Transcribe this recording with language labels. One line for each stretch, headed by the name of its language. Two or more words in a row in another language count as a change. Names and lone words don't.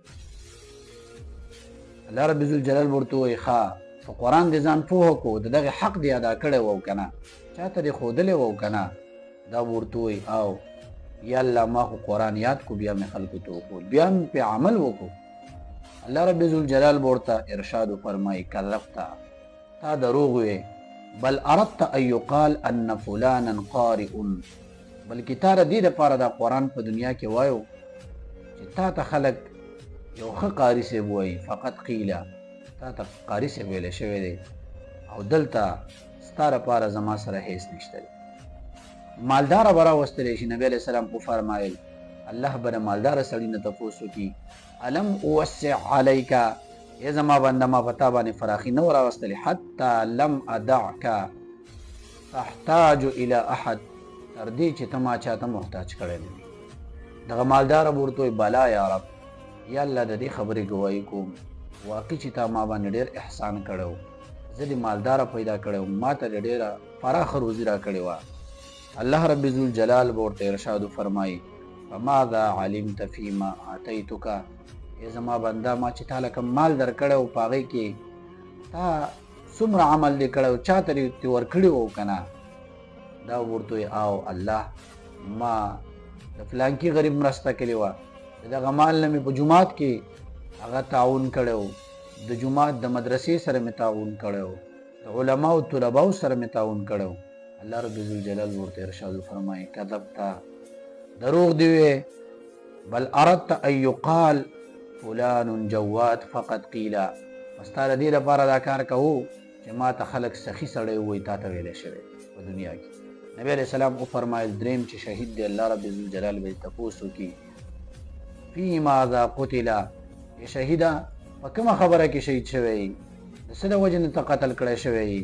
Pashto: الله رب الجلال ورته وایي ښه په قرآن دې ځان پوه کو، د دغه حق دې ادا کړی و که نه، چاته دې ښودلی و که نه. دا ورته وایي او یا الله ما خو قرآن یاد کو، بیا مې خلکو ته وښود، بیا مې پې عمل وکړو. الله رب الجلال ورته ارشاد وفرمایي کذبته، تا دروغ وی،
Arabic: بل اردت ان یقال ان فلانا قارئ،
Pashto: بلکې تا د دې دپاره دا قرآن په دنیا کې وایو چې تا ته خلک یو ښه قاري صاحب وایي،
Arabic: فقط قیله
Pashto: تا ته قاری صاحب ویلی شوی دی، او دلته ستا دپاره زما سره هیڅ نشته دی. مالداره به راوستلی شي. نبی
Arabic: علیه السلام
Pashto: وفرمایل الله به د مالداره سړي نه تپوس وکړي
Arabic: الم اوسع علیک،
Pashto: ای زما بنده ما په تا باندې فراخي نه و راوستلی،
Arabic: حتی لم ادعک تحتاج الی احد،
Pashto: تر دې چې ته ما چاته محتاج کړی نه وي. دغه مالداره به ورته وایي
Arabic: بلا یا رب،
Pashto: یا الله د دې خبرې ګوایي کوم واقعي چې تا ما باندې ډېر احسان کړی و، زه دې مالداره پیدا کړی وم، ما ته دې ډېره پراخه روزي را کړې وه. الله رب الجلال به ورته ارشاد وفرمایي
Arabic: فماذا علمت فیما آتیتک،
Pashto: ای زما بنده ما چې تا له کوم مال درکړی و په هغې کې تا څومره عمل دې کړی و، چا ته دې ورکړي و که نه. دا ورته وایي او الله ما د فلانکي غریب مرسته کړې وه، د دغه مال نه مې په جومات کې هغه تعاون کړی و، د جومات د مدرسې سره مې تعاون کړی و، د علماو طلباو سره مې تعاون کړی و. الله رب الجلال ورته ارشاد وفرمایي کذبته، دروغ دې ویې،
Arabic: بل اردت ان یقال فلان جواد فقط قیله،
Pashto: بس تا د دې دپاره دا کار کوو چې ما ته خلک سخي سړی ووایي تا ته ویلی شوی په دنیا کې. نبی
Arabic: علیه السلام
Pashto: وفرمایل دریم چې شهید دی الله رب الجلال به یې تپوس وکړي
Arabic: فی ماذا قتل،
Pashto: شهیده په کومه خبره کې شهید شوی، د څه د وجې نه ته قتل کړی شوی.